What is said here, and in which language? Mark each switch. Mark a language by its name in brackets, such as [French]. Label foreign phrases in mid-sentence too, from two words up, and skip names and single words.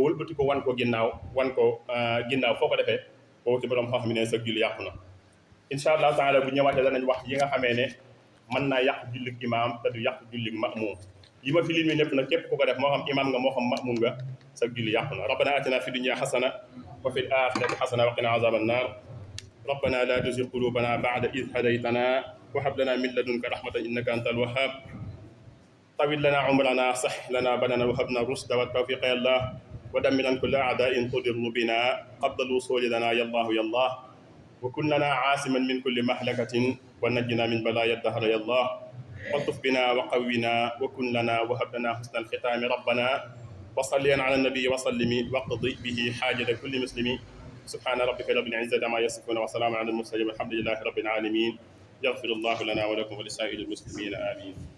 [Wolof] wëlbati ko wan ko ginnaaw ginnaaw foo ko defee boobu ci borom xam-xam ne sa julli yàqu na [Arabic] إن شاء الله تعالى [Wolof] bu ñëwaatee danañ wax yi nga xamee ne mën naa yàq jullig imaam te du yàq jullig ma'muum yi ma fi lim lépp nag képp ku ko def moo xam imaam nga moo xam ma'muum nga sa julli yàqu na [Arabic] ربنا آتنا في الدنيا حسنة وفي الآخرة حسنة و وقنا عذاب النار ربنا لا تزغ قلوبنا بعد إذ هديتنا وهب لنا من لدنك رحمة إنك أنت الوهاب طويل لنا عمرنا صح لنا بدنا وهبنا الرشد والتوفيق يا الله ودمرا كل أعداء تضر بنا قبل الوصول لنا يا الله يا الله وكن لنا عاصما من كل مهلكة ونجنا من بلايا الدهر يا الله والطف بنا وقونا وكن لنا وهب لنا حسن الختام ربنا وصليا على النبي وسلم واقضي به حاجة كل مسلم سبحان ربك رب العزة عما يصفون وسلام على المرسلين والحمد لله رب العالمين يغفر الله لنا ولكم ولسائر المسلمين آمين.